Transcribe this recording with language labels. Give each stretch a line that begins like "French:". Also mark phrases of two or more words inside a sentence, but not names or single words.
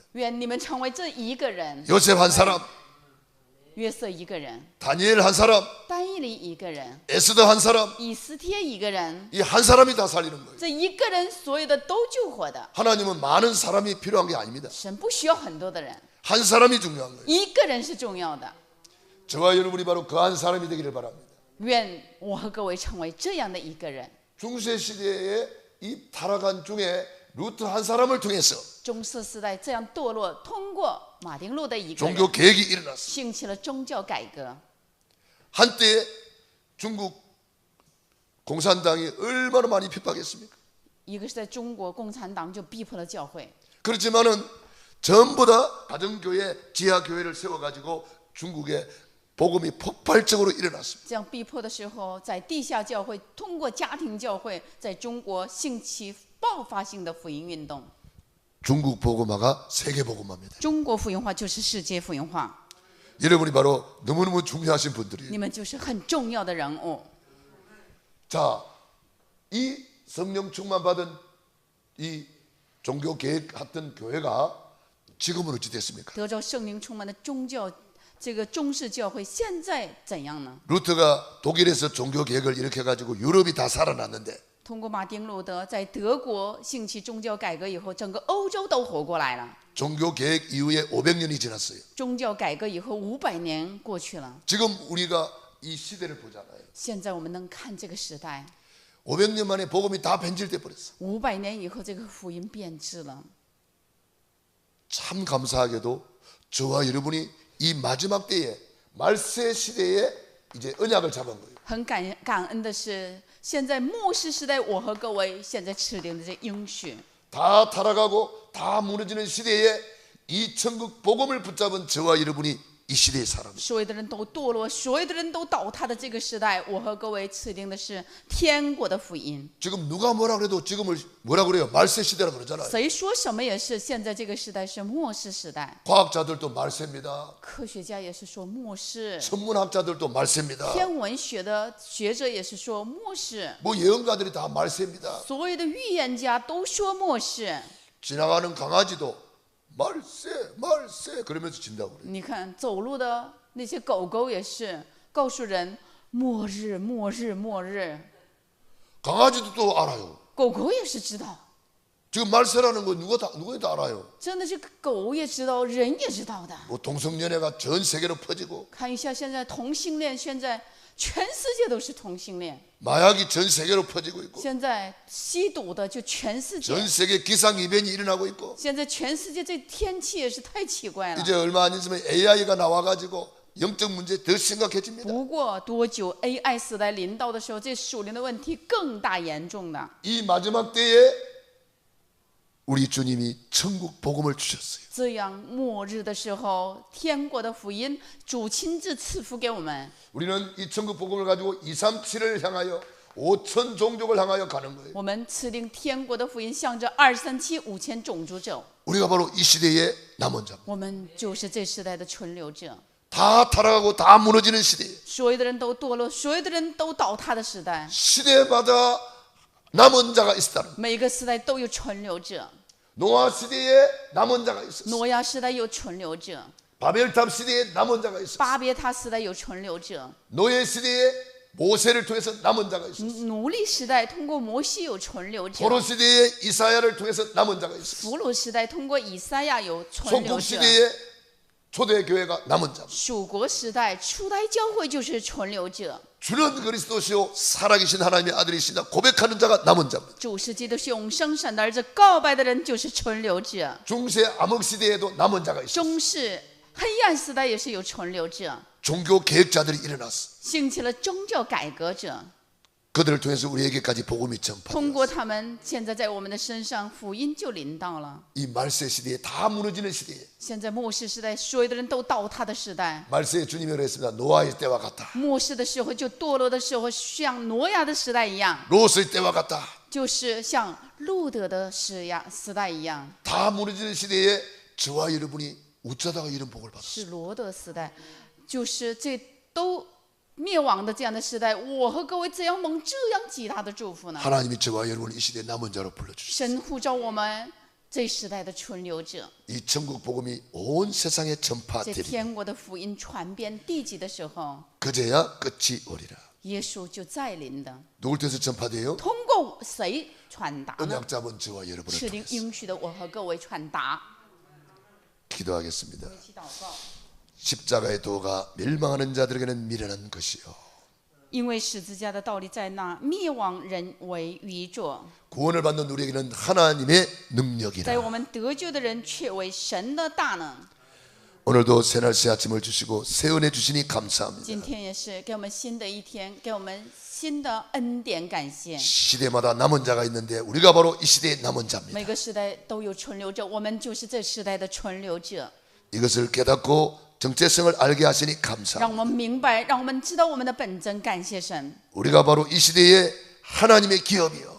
Chinese: 愿你们成为这1个人，
Korean: 요셉 한 사람,
Chinese: 约瑟1个人，
Korean: 다니엘 한 사람,
Chinese: 但以理1个人，
Korean: 에스더 한 사람,
Chinese: 以斯帖1个人，
Korean: 이 한 사람이 다 살리는 거예요.
Chinese: 这1个人所有的都救活的。
Korean: 하나님은 많은 사람이 필요한 게 아닙니다.
Chinese: 神不需要很多的人，
Korean: 한 사람이 중요한 거예요.
Chinese: 1 个人是重要的。
Korean: 저와 여러분이 바로 그 한 사람이 되기를 바랍니다.
Chinese: 愿我和各位成为这样的1个人。
Korean: 중세 시대에 이 타락한 중에 루트 한 사람을 통해서
Chinese: 中世时代这样堕落，通过马丁路的1个人
Korean: 종교 개혁이 일어났어요.
Chinese: 兴起了宗教改革。
Korean: 한때 중국 공산당이 얼마나 많이 핍박했습니까?
Chinese: 一个是在中国共产党就逼迫了教会，
Korean: 그렇지만은 전부 다 가정교회, 지하교회를 세워가지고 중국에 복음이 폭발적으로 일어났습니다.
Chinese: 这样逼迫的时候，在地下教会通过家庭教会，在中国兴起爆发性的福音运动。
Korean: 중국 복음화가 세계 복음화입니다.
Chinese: 中国福音化就是世界福音化，
Korean: 여러분이 바로 너무너무 중요하신 분들이에요.
Chinese: 你们就是很重要的人物。
Korean: 자, 이 성령 충만 받은 이 종교 개혁했던 교회가 지금은 어찌 됐습니까?
Chinese: 得着圣灵充满的宗教，这个中式教会现在怎样呢？
Korean: 루터가 독일에서 종교 개혁을 일으켜가지고 유럽이 다 살아났는데
Chinese: 通过马丁路德在德国兴起宗教改革以后，整个欧洲都活过来了。
Korean: 종교 개혁 이후에 500년이 지났어요.
Chinese: 宗教改革以后500年过去了，
Korean: 지금 우리가 이 시대를 보잖아요.
Chinese: 现在我们能看这个时代，
Korean: 500년 만에 복음이 다 변질돼 버렸어.
Chinese: 500 年以后这个福音变质了。
Korean: 참 감사하게도 저와 여러분이 이 마지막 때에 말세 시대에 이제 언약을 잡은 거예요.
Chinese: 很感恩的是，现在末世时代，我和各位现在持定的这应许，
Korean: 다 타락하고 다 무너지는 시대에 이 천국 복음을 붙잡은 저와 여러분이 이 시대의 사람입니다.
Chinese: 所有的人都堕落，所有的人都倒塌的这个时代，我和各位持定的是天国的福音。
Korean: 지금 누가 뭐라 그래도 지금을 뭐라 그래요? 말세 시대라 그러잖아요.
Chinese: 谁说什么也是，现在这个时代是末世时代。
Korean: 과학자들도 말세입니다.
Chinese: 科学家也是说末世，
Korean: 천문학자들도 말세입니다.
Chinese: 天文学的学者也是说末世，
Korean: 뭐 예언가들이 다 말세입니다.
Chinese: 所有的预言家都说末世。
Korean: 지나가는 강아지도 말세 말세 그러면서 진다고 그래요.
Chinese: 你看走路的那些狗狗也是告诉人末日末日末日，
Korean: 강아지도 또 알아요.
Chinese: 狗狗也是知道，
Korean: 지금 말세라는 거 누가 다 알아요.
Chinese: 真的是狗也知道，人也知道的。
Korean: 뭐 동성연애가 전 세계로 퍼지고
Chinese: 看一下现在同性恋，现在全世界都是同性恋，
Korean: 마약이 전 세계로 퍼지고 있고
Chinese: 现在吸毒的就全世界，
Korean: 전 세계 기상 이변이 일어나고 있고
Chinese: 现在全世界这天气也是太奇怪了。
Korean: 이제 얼마 안 있으면 AI가 나와가지고 영적 문제 더 심각해집니다.
Chinese: 不过多久 AI 时代临到的时候，这属灵的问题更大严重的。
Korean: 이 마지막 때에 우리 주님이 천국 복음을 주셨어요.
Chinese: 这样末日的时候，天国的福音主亲自赐福给我们。
Korean: 우리는 이 천국 복음을 가지고 237을 향하여 5천 종족을 향하여 가는 거예요.
Chinese: 我们持定天国的福音，向着237、5000种族走。
Korean: 우리가 바로 이 시대의 남은 자.
Chinese: 我们就是这时代的存留者。
Korean: 다 타락하고 다 무너지는 시대에
Chinese: 所有的人都堕落，所有的人都倒塌的时代，
Korean: 시대마다 남은 자가 있었다는 거예요.
Chinese: 每个时代都有存留者。
Korean: 노아 시대에 남은 자가 있었어요.
Chinese: 挪亚时代有存留者，
Korean: 바벨탑 시대에 남은 자가 있었어요.
Chinese: 巴别塔时代有存留者，
Korean: 노예 시대에 모세를 통해서 남은 자가 있었어요.
Chinese: 奴隶时代通过摩西有存留者，
Korean: 포로 시대에 이사야를 통해서 남은 자가 있었어요.
Chinese: 俘虏时代通过以赛亚有存留
Korean: 속국
Chinese: 者，
Korean: 시대에 초대교회가 남은 자.
Chinese: 属国时代初代教会就是存留者。
Korean: 주는 그리스도시요 살아계신 하나님의 아들이시다 고백하는 자가 남은 자입니다.
Chinese: 主是基督，是永生神的儿子，告白的人就是存留者。
Korean: 중세 암흑 시대에도 남은 자가 있어요.
Chinese: 中世黑暗时代也是有存留者，
Korean: 종교 개혁자들이 일어났어.
Chinese: 兴起了宗教改革者，
Korean: 그들을 통해서 우리에게까지 복음이
Chinese: 通
Korean: 전파되었어.
Chinese: 过他们，现在在我们的身上福音就临到了。
Korean: 이 말세 시대에 다 무너지는 시대에
Chinese: 现在末世时代，所有的人都倒塌的时代。
Korean: 말세에 주님이 그랬습니다. 노아의 때와 같다.
Chinese: 末世的时候，就堕落的时候，像挪亚的时代一样，
Korean: 로스의 때와 같다.
Chinese: 就是像路德的时代一样，
Korean: 다 무너지는 시대에 저와 여러분이 어쩌다가 이런 복을 받았어요.
Chinese: 是罗德时代，就是这都灭亡的这样的时代，我和各位怎样蒙这样极大的祝福呢？
Korean: 하나님이 저와 여러분을 이 시대의 남은 자로 불러주셨어요.
Chinese: 神呼召我们这时代的存留者，
Korean: 이 천국 복음이 온 세상에
Chinese: 这
Korean: 전파되리.
Chinese: 天国的福音传遍地极的时候，
Korean: 그제야 끝이 오리라.
Chinese: 耶稣就再临的。
Korean: 누굴 통해서 전파돼요?
Chinese: 通过谁传达呢？
Korean: 언약 잡은 저와 여러분을
Chinese: 是领
Korean: 통해서.
Chinese: 应许的我和各位传达。
Korean: 기도하겠습니다.
Chinese: 一起祷告。
Korean: 십자가의 도가 멸망하는 자들에게는 미련한 것이요
Chinese: 因为十字架的道理在那，灭亡人为愚拙，
Korean: 구원을 받는 우리에게는 하나님의
Chinese: 在
Korean: 능력이라.
Chinese: 我们得救的人却为神的大能。
Korean: 오늘도 새날 새 아침을 주시고 새 은혜 주시니
Chinese: 今
Korean: 감사합니다.
Chinese: 天也是给我们新的一天，给我们新的恩典，感谢。
Korean: 시대마다 남은 자가 있는데 우리가 바로 이 시대의 남은 자입니다.
Chinese: 每个时代都有存留者，我们就是这时代的存留者。
Korean: 이것을 깨닫고 정체성을 알게 하시니
Chinese: 让
Korean: 감사합니다.
Chinese: 我们明白，让我们知道我们的本真，感谢神。
Korean: 우리가 바로 이 시대의 하나님의 기업이요